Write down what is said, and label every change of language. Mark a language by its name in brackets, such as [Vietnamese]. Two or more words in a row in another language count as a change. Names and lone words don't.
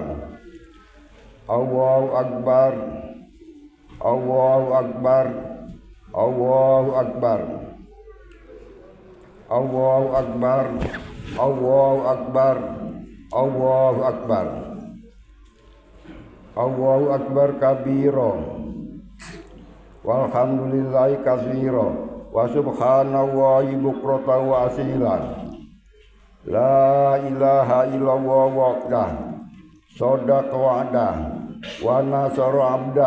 [Arabic] الله أكبر. الله أكبر. الله أكبر. الله أكبر. الله أكبر. الله أكبر. الله أكبر كبيرا. والحمد لله كثيرا. وسبحان الله بكرة وأصيلا. لا إله إلا الله وحده. صدق وعده. ونصر عبده.